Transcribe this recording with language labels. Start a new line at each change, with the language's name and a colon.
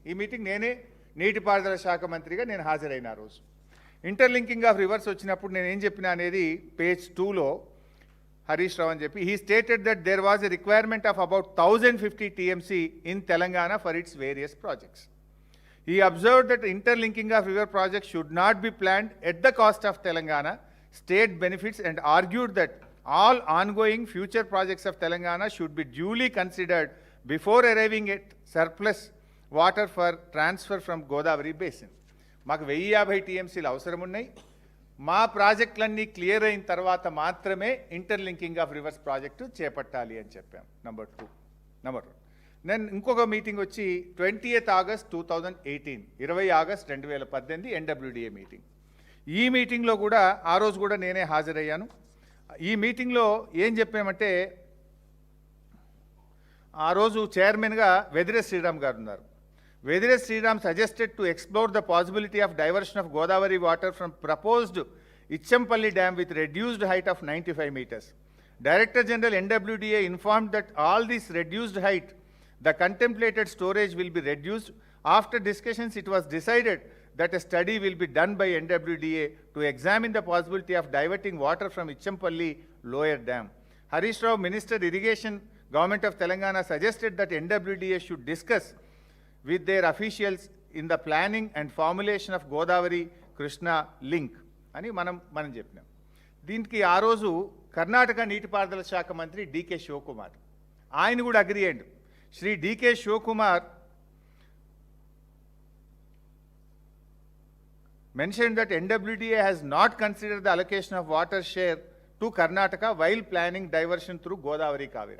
Telugu: ఈ మీటింగ్ నేనే నీటిపారుదల శాఖ మంత్రిగా నేను హాజరైన ఆ రోజు. ఇంటర్లింకింగ్ ఆఫ్ రివర్స్ వచ్చినప్పుడు నేను ఏం చెప్పినా అనేది పేజ్ 2లో హరీష్ రావు అని చెప్పి,
English: He stated that there was a requirement of about 1050 TMC in Telangana for its various projects. He observed that interlinking of river projects should not be planned at the cost of Telangana state benefits and argued that all ongoing future projects of Telangana should be duly considered before arriving at surplus water for transfer from Godavari basin.
Telugu: మాకు 1050 టీఎంసీలు అవసరం ఉన్నాయి, మా ప్రాజెక్టులన్నీ clear అయిన తర్వాత మాత్రమే interlinking of reverse project చేపట్టాలి అని చెప్పాం. నెంబర్ 2. నేను ఇంకొక మీటింగ్ వచ్చి 20th August 2018, 20 August 2018 NWDA meeting. ఈ మీటింగ్లో కూడా ఆ రోజు కూడా నేనే హాజరయ్యాను. ఈ మీటింగ్లో ఏం చెప్పామంటే, ఆ రోజు చైర్మన్గా వెదిరే శ్రీరామ్ గారు ఉన్నారు.
English: Vedire Sriram suggested to explore the possibility of diversion of Godavari water from proposed Ichampalli dam with reduced height of 95 meters. Director General NWDA informed that all this reduced height, the contemplated storage will be reduced. After discussions, it was decided that a study will be done by NWDA to examine the possibility of diverting water from Ichampalli lower dam. Harish Rao, Minister Irrigation, Government of Telangana, suggested that NWDA should discuss with their officials in the planning and formulation of Godavari Krishna link
Telugu: అని మనం చెప్పినాం. దీనికి ఆ రోజు కర్ణాటక నీటిపారుదల శాఖ మంత్రి DK Shivakumar ఆయన కూడా అగ్రీ అయ్యాడు.
English: Shri DK Shivakumar mentioned that NWDA has not considered the allocation of water share to Karnataka while planning diversion through Godavari Kaveri.